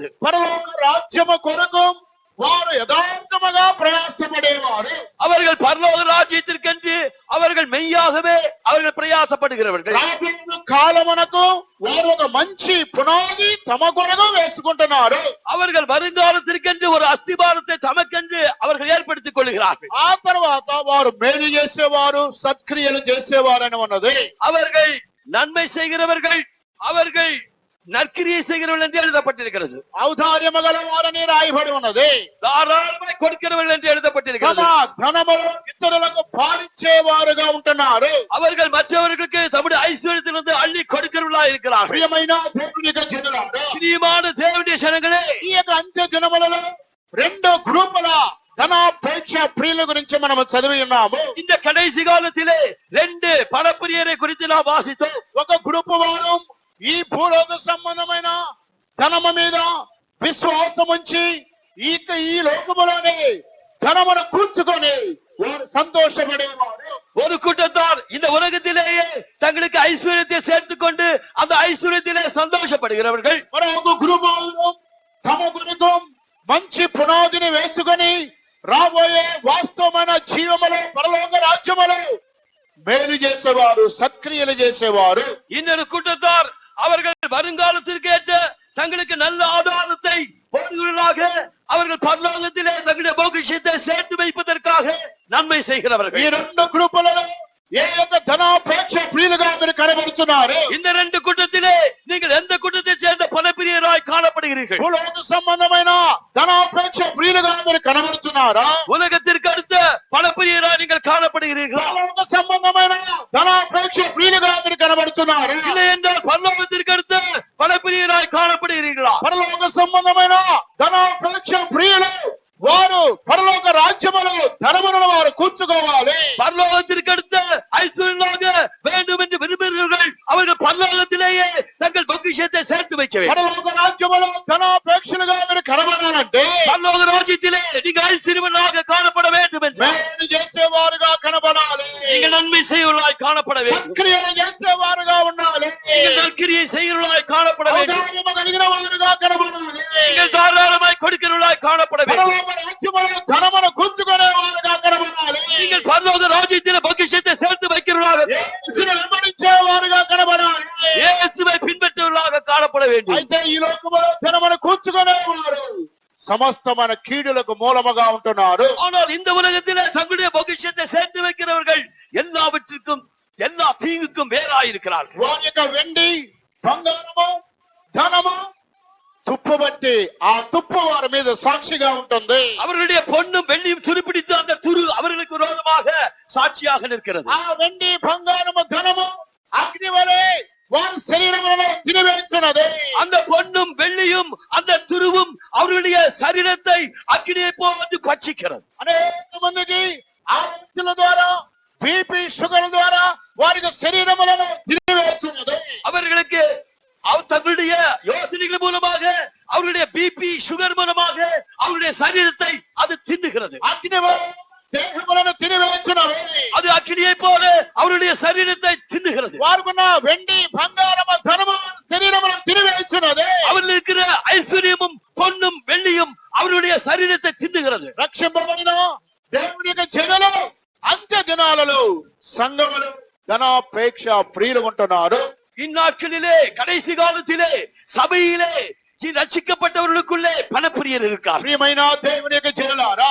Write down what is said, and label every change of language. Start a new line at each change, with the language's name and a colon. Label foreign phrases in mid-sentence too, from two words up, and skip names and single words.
Telugu: పరలోక రాజ్యము కొరకు వారు యథార్థముగా ప్రయాసపడేవారు.
Tamil: அவர்கள் பரலோக ராஜ்யத்திற்கென்று அவர்கள் மெய்யாகவே அவர்கள் பிரயாசப்படுகிறவர்கள்.
Telugu: రాబోయే కాలమునకు వారు ఒక మంచి పునాది తమ కొరకు వేసుకుంటున్నారు.
Tamil: அவர்கள் வருங்காலத்திற்கென்று ஒரு அஸ்திபாரத்தை தமக்கென்று அவர்கள் ஏற்படுத்திக் கொள்கிறார்கள்.
Telugu: ఆ తర్వాత వారు మేలు చేసేవారు సత్క్రియలు చేసేవారు అని ఉన్నది.
Tamil: அவர்கள் நன்மை செய்கிறவர்கள், அவர்கள் நற்கிரியை செய்கிறவர்கள் என்று எழுதப்பட்டிருக்கிறது.
Telugu: ఔదార్యము గల వారని రాయబడి ఉన్నది.
Tamil: தாராளமாய் கொடுக்கிறவர்கள் என்று
Telugu: తమ
Tamil: எழுதப்பட்டிருக்கிறது.
Telugu: ధనములు ఇతరులకు పాలించేవారుగా ఉంటున్నారు.
Tamil: அவர்கள் மற்றவர்களுக்கு தம்முடைய ஐஸ்வர்யத்திலிருந்து அள்ளி கொடுக்கிறவர்களா இருக்கிறார்கள்.
Telugu: ప్రియమైన దేవుని యొక్క జనులారా,
Tamil: பிரியமான தேவனுடைய ஜனங்களே,
Telugu: ఈ యొక్క అంత్య దినములలో రెండు గ్రూపుల ధనాపేక్ష ప్రియుల గురించి మనం చదివి ఉన్నాము.
Tamil: இந்த கடைசி காலத்திலே 2 பணப்பிரியரை குறித்து நாம் வாசித்தோம்.
Telugu: ఒక గ్రూపు వారు ఈ భూలోక సంబంధమైన ధనము మీద విశ్వాసం ఉంచి ఈ లోకములోనే ధనమును కూర్చుకొని వారు సంతోషపడేవారు.
Tamil: ஒரு கூட்டத்தார் இந்த உலகத்திலேயே தங்களுக்கு ஐஸ்வர்யத்தை சேர்த்துக் கொண்டு அந்த ஐஸ்வர்யத்திலே சந்தோஷப்படுகிறவர்கள்.
Telugu: మరొక గ్రూపు వారు తమ కొరకు మంచి పునాదిని వేసుకొని రాబోయే వాస్తవమైన జీవములో పరలోక రాజ్యములో మేలు చేసేవారు సత్క్రియలు చేసేవారు.
Tamil: இன்னொரு கூட்டத்தார் அவர்கள் வருங்காலத்திற்கு ஏற்ற தங்களுக்கு நல்ல ஆதாரத்தை போடுகிறவர்களாக அவர்கள் பரலோகத்திலே தங்களுடைய பொக்கிஷத்தை சேர்த்து வைப்பதற்காக நன்மை செய்கிறவர்கள்.
Telugu: ఈ రెండు గ్రూపులలో ఏ యొక్క ధనాపేక్ష ప్రియులుగా మీరు కనబడుతున్నారు?
Tamil: இந்த 2 கூட்டத்திலே நீங்கள் எந்த கூட்டத்தை சேர்ந்த பணப்பிரியராய் காணப்படுகிறீர்கள்?
Telugu: భూలోక సంబంధమైన ధనాపేక్ష ప్రియులుగా మీరు కనబడుతున్నారా?
Tamil: உலகத்திற்கு அடுத்த பணப்பிரியராய் நீங்கள் காணப்படுகிறீர்களா?
Telugu: భూలోక సంబంధమైన ధనాపేక్ష ప్రియులుగా మీరు కనబడుతున్నారా?
Tamil: இல்லை என்றால் பரலோகத்திற்கு அடுத்த பணப்பிரியராய் காணப்படுகிறீர்களா?
Telugu: పరలోక సంబంధమైన ధనాపేక్ష ప్రియులు వారు పరలోక రాజ్యములో ధనములను వారు కూర్చుకోవాలి.
Tamil: பரலோகத்திற்கு அடுத்த ஐஸ்வர்யமாக வேண்டும் என்று விரும்புகிறவர்கள் அவர்கள் பரலோகத்திலேயே தங்கள் பொக்கிஷத்தை சேர்த்து வைக்க வேண்டும்.
Telugu: పరలోక రాజ్యములో ధనాపేక్షలుగా మీరు కనబడాలంటే
Tamil: பரலோக ராஜ்யத்திலே நீங்கள் ஐஸ்வர்யவான்களாக காணப்பட வேண்டும் என்று
Telugu: మేలు చేసేవారుగా కనబడాలి.
Tamil: நீங்கள் நன்மை செய்வர்களாய் காணப்பட வேண்டும்.
Telugu: సత్క్రియలు చేసేవారుగా ఉండాలి.
Tamil: நீங்கள் நற்கிரியை செய்கிறவர்களாய் காணப்பட வேண்டும்.
Telugu: ఔదార్యము కలిగిన వారుగా కనబడాలి.
Tamil: நீங்கள் தாராளமாய் கொடுக்கிறவர்களாய் காணப்பட வேண்டும்.
Telugu: పరలోక రాజ్యములో ధనమును కూర్చుకునే వారుగా కనబడాలి.
Tamil: நீங்கள் பரலோக ராஜ்யத்திலே பொக்கிஷத்தை சேர்த்து வைக்கிறவர்களாக
Telugu: యేసును వెంబడించే వారుగా
Tamil: வேண்டும்.
Telugu: అయితే ఈ లోకములో ధనమును కూర్చుకునేవారు సమస్తమైన కీడులకు మూలముగా ఉంటున్నారు.
Tamil: ஆனால் இந்த உலகத்திலே தங்களுடைய பொக்கிஷத்தை சேர்த்து வைக்கிறவர்கள் எல்லாவற்றிற்கும் எல்லா தீங்குக்கும் வேறாயிருக்கிறார்கள்.
Telugu: వారి యొక్క వెండి బంగారము ధనము తుప్పు బట్టి ఆ తుప్పు వారి మీద సాక్షిగా ఉంటుంది.
Tamil: அவர்களுடைய பொன்னும் வெள்ளியும் துருப்பிடித்து அந்த துரு அவர்களுக்கு விரோதமாக சாட்சியாக நிற்கிறது.
Telugu: ఆ వెండి బంగారము ధనము అగ్ని వలె వారి శరీరములను తినివేస్తున్నది.
Tamil: அந்த பொன்னும் வெள்ளியும் அந்த துருவும் அவர்களுடைய சரீரத்தை அக்கினியை போன்று பட்சிக்கிறது.
Telugu: అనేక మందికి ఆలోచనల ద్వారా
English: BP sugar
Telugu: ద్వారా వారి శరీరములను తినివేస్తున్నది.
Tamil: அவர்களுக்கு தங்களுடைய யோசனைகள் மூலமாக அவர்களுடைய
English: BP sugar
Tamil: மூலமாக அவருடைய சரீரத்தை அது தின்னுகிறது.
Telugu: అగ్ని వలె దేహములను తినివేస్తున్నది.
Tamil: அது அக்கினியை போல அவருடைய சரீரத்தை தின்னுகிறது.
Telugu: వారుకున్న వెండి బంగారము ధనము శరీరములను తినివేస్తున్నది.
Tamil: அவர்கள் இருக்கிற ஐஸ்வர்யமும் பொன்னும் வெள்ளியும் அவருடைய சரீரத்தை தின்னுகிறது.
Telugu: రక్షింపబడిన దేవుని యొక్క జనులు అంత్య దినాలలో సంఘములు ధనాపేక్ష ప్రియులు ఉంటున్నారు.
Tamil: இந்நாட்களிலே கடைசி காலத்திலே சபையிலே ரட்சிக்கப்பட்டவர்களுக்குள்ளே பணப்பிரியர் இருக்கார்.
Telugu: ప్రియమైన దేవుని యొక్క జనులారా,